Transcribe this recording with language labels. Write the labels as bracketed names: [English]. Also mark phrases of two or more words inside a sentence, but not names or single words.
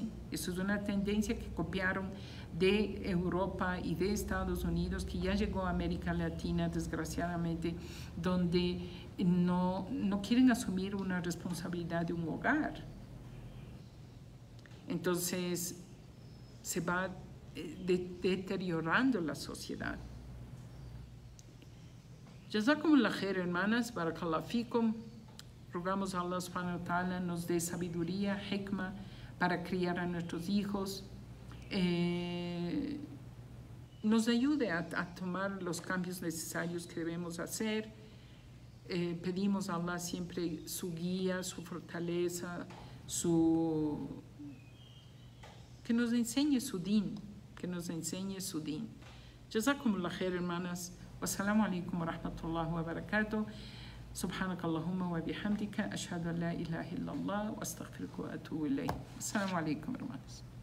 [Spanish] Eso es una tendencia que copiaron de Europa y de Estados Unidos, que ya llegó a América Latina, desgraciadamente, donde no quieren asumir una responsabilidad de un hogar. Entonces, se va deteriorando la sociedad. [Arabic] جزاكم الله خير, [Spanish] hermanas, [Arabic] بارك الله فيكم. [Spanish] Rogamos a Allah [Arabic] سبحانه وتعالى [Spanish] nos dé sabiduría, hikmah, para criar a nuestros hijos, nos ayude a tomar los cambios necesarios que debemos hacer. pedimos a Allah siempre su guía, su fortaleza, que nos enseñe su din, que nos enseñe su din. [Arabic] جزاكم الله خير, hermanas. والسلام عليكم ورحمة الله وبركاته. سبحانك اللهم وبحمدك أشهد أن لا إله إلا الله وأستغفرك وأتوب إليه. السلام عليكم hermanos.